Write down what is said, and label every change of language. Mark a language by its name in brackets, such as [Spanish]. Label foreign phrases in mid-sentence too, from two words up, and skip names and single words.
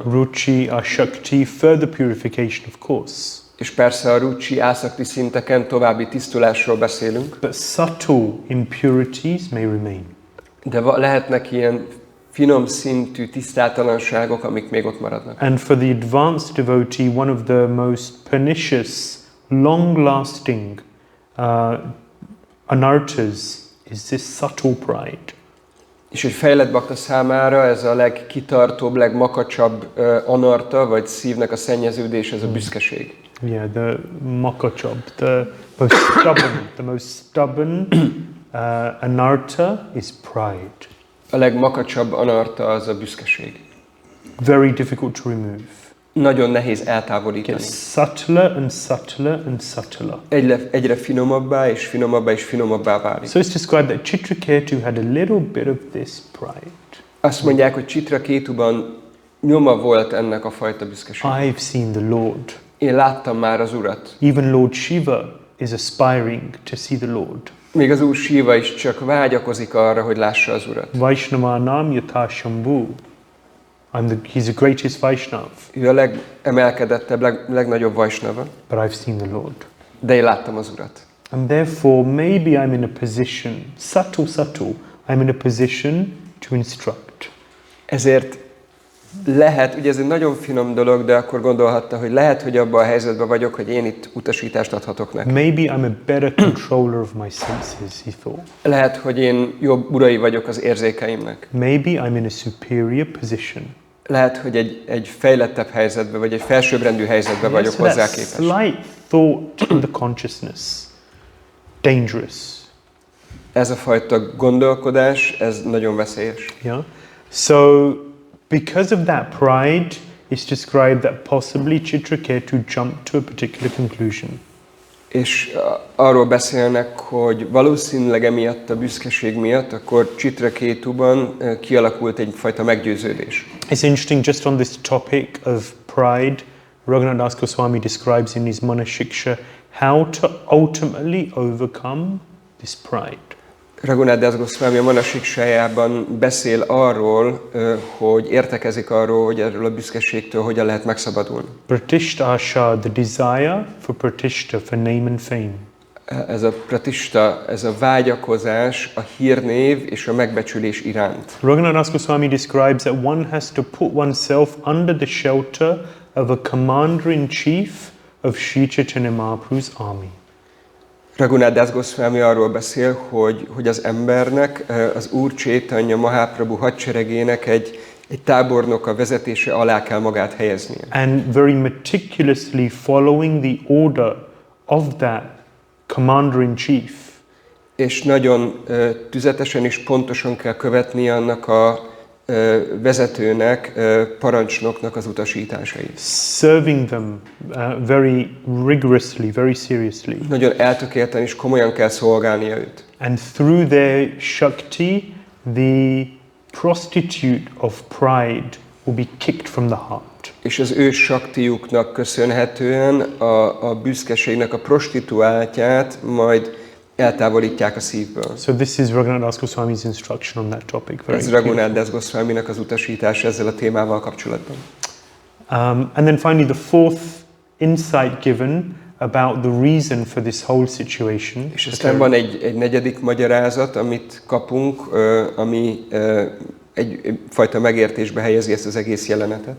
[English] Ruchi, Shakti, further purification, of course. [Hungarian] És persze a ruchi, ászakti szinteken további tisztulásról beszélünk. [English] But subtle impurities may remain. [Hungarian] De lehetnek ilyen finom szintű tisztátalanságok, amik még ott maradnak. [English] And for the advanced devotee, one of the most pernicious, long-lasting anarthas is this subtle pride. [Hungarian] És egy fejlett bakta számára ez a legkitartóbb, legmakacsabb anarta, vagy szívnek a szennyeződés, ez a büszkeség. [English] Yeah, the makachab, the most stubborn anartha is pride. [Hungarian] A legmakacsabb anarta az a büszkeség. [English] Very difficult to remove. [Hungarian] Nagyon nehéz eltávolítani. [English] Gets subtler and subtler and subtler. [Hungarian] Egyre finomabbá és finomabbá és finomabbá válik. [English] So it's described that Citraketu had a little bit of this pride. [Hungarian] Azt mondják, hogy Citraketuban nyoma volt ennek a fajta büszkeségnek. [English] I've seen the Lord. [Hungarian] Én láttam már az Urat. [English] Even Lord Shiva is aspiring to see the Lord. [Hungarian] Még az Úr Shiva is csak vágyakozik arra, hogy lássa az Urat. [Sanskrit] Vaishnavanam yatha Shambhu. [English] He's the greatest Vaishnav. [Hungarian] Ő a legemelkedettebb, legnagyobb Vaishnava. [English] But I've seen the Lord. [Hungarian] De én láttam az Urat. [English] And therefore, maybe I'm in a position, subtle, I'm in a position to instruct. [Hungarian] Ezért lehet, ugye ez egy nagyon finom dolog, de akkor gondolhatta, hogy lehet, hogy abban a helyzetben vagyok, hogy én itt utasítást adhatok neki. [English] Maybe I'm a better controller of my senses, he thought. [Hungarian] Lehet, hogy én jobb urai vagyok az érzékeimnek. [English] Maybe I'm in a superior position. [Hungarian] Lehet, hogy egy fejlettebb helyzetben, vagy egy felsőbbrendű helyzetben vagyok hozzá képes. [English] Slight thought in the consciousness. Dangerous. [Hungarian] Ez a fajta gondolkodás, ez nagyon veszélyes. [English] Yeah. So, because of that pride, it's described that possibly Citraketu jumped to a particular conclusion. [Hungarian] És arról beszélnek, hogy valószínűleg emiatt a büszkeség miatt, akkor Citraketuban kialakult egyfajta meggyőződés. [English] It's interesting, just on this topic of pride, Raghunath Das Goswami describes in his Manashiksha how to ultimately overcome this pride. [Hungarian] Raghunath Das Goswami a Manashikshájában beszél arról, hogy értekezik arról, hogy erről a büszkeségtől hogyan lehet megszabadulni. [Sanskrit] Pratishta asha, [English] the desire for pratishta, for name and fame. [Hungarian] Ez a pratishta, ez a vágyakozás a hírnév és a megbecsülés iránt. [English] Raghunath Das Goswami describes that one has to put oneself under the shelter of a commander-in-chief of Sri Chaitanya Mahaprabhu's army. [Hungarian] Raghunath Das Goswami arról beszél, hogy az embernek, az Úr Chaitanya Mahaprabhu hadseregének egy tábornok a vezetése alá kell magát helyeznie. [English] And very meticulously following the order of that commander-in-chief. [Hungarian] És nagyon tüzetesen és pontosan kell követni annak a vezetőnek, parancsnoknak az utasításait. [English] Serving them very rigorously, very seriously. [Hungarian] Nagyon eltökélten és komolyan kell szolgálnia őt. [English] And through their shakti, the prostitute of pride will be kicked from the heart. [Hungarian] És az ő saktiuknak köszönhetően a büszkeségnek a prostituáltját majd eltávolítják a szívből. [English] So this is Raghunath Das Goswami's instruction on that topic. [Hungarian] Ez Raghunath Das Goswaminak az utasítás ezzel a témával kapcsolatban. [English] And then finally the fourth insight given about the reason for this whole situation. [Hungarian] És aztán van egy negyedik magyarázat, amit kapunk, ami egyfajta megértésbe helyezi ezt az egész jelenetet.